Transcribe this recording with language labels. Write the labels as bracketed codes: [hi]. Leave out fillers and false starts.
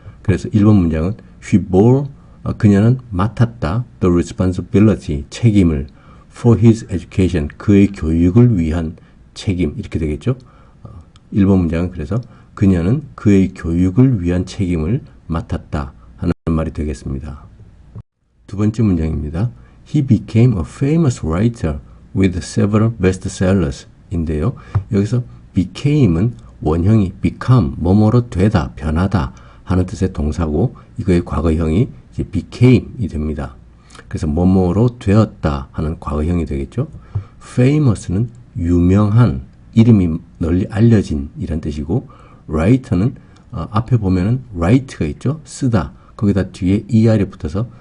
[ko] 그래서 1번 문장은 [en] she bore [ko] 그녀는 맡았다 [en] the responsibility [ko] 책임을 [en] for his education [ko] 그의 교육을 위한 책임 이렇게 되겠죠. 1번 문장은 그래서 그녀는 그의 교육을 위한 책임을 맡았다 하는 말이 되겠습니다. 두 번째 문장입니다. [en] He became a famous writer with several bestsellers [ko] 인데요. 여기서 became은 원형이 become, 뭐뭐로 되다, 변하다 하는 뜻의 동사고 이거의 과거형이 이제 became이 됩니다. 그래서 뭐뭐로 되었다 하는 과거형이 되겠죠. famous는 유명한, 이름이 널리 알려진 이란 뜻이고 writer는 앞에 보면은 write가 있죠. 쓰다. 거기다 뒤에 er이 붙어서